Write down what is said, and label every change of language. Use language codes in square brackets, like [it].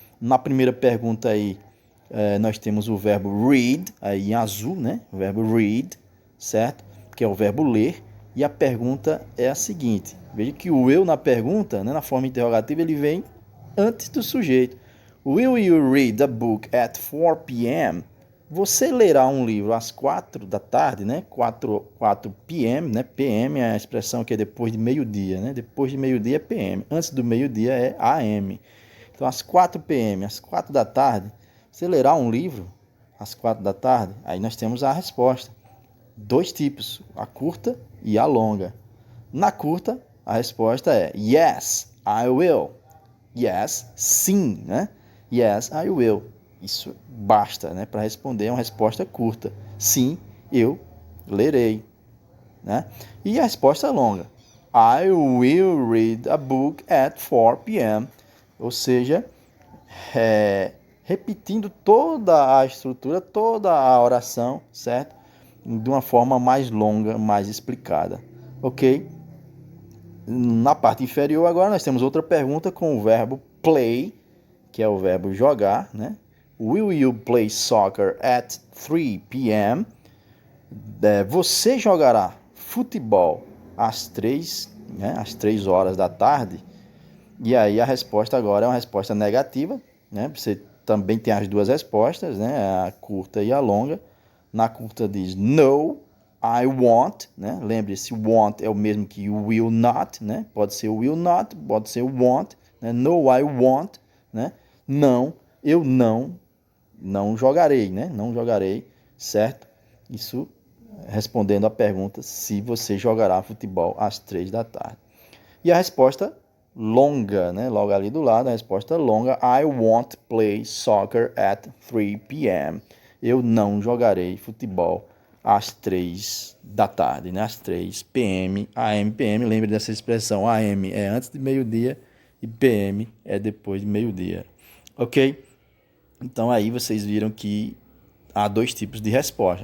[pt] Na primeira pergunta aí, nós temos o verbo read, aí em azul, né? O verbo read, certo? Que é o verbo ler. E a pergunta é a seguinte. Veja que o eu na pergunta, né, na forma interrogativa, ele vem antes do sujeito. [en] Will you read a book at 4 p.m.? [pt] Você lerá um livro às 4 da tarde, né? 4 p.m., né? PM é a expressão que é depois de meio-dia, né? Depois de meio-dia é PM. Antes do meio-dia é AM. Então, às 4 p.m., às 4 da tarde, você lerá um livro às 4 da tarde? Aí nós temos a resposta. Dois tipos, a curta e a longa. Na curta, a resposta é [en] yes, I will. [pt] Yes, sim, né? [en] Yes, I will. [pt] Isso basta, né, para responder uma resposta curta. Sim, eu lerei, né? E a resposta longa. [en] I will read a book at 4 p.m. [pt] Ou seja, repetindo toda a estrutura, toda a oração, certo? De uma forma mais longa, mais explicada, ok? Na parte inferior agora nós temos outra pergunta com o verbo play, que é o verbo jogar, né? [en] Will you play soccer at 3 p.m.? [pt] Você jogará futebol às 3, né, às 3 horas da tarde? E aí a resposta agora é uma resposta negativa, né? Você também tem as duas respostas, né? A curta e a longa. Na curta diz [en] no, I won't, [pt] né? Lembre-se, want é o mesmo que will not, né? Pode ser will not, pode ser won't, né? [en] No, I won't, [pt] né? Não, eu não jogarei, né? Não jogarei, certo? Isso respondendo a pergunta se você jogará futebol às 3 da tarde. E a resposta longa, né? Logo ali do lado, a resposta longa, [en] I won't play soccer at 3 p.m. [pt] Eu não jogarei futebol às 3 da tarde, né? Às 3 p.m. AM, PM, lembre dessa expressão, AM é antes de meio-dia e PM é depois de meio-dia, ok? Então aí vocês viram que há dois tipos de resposta.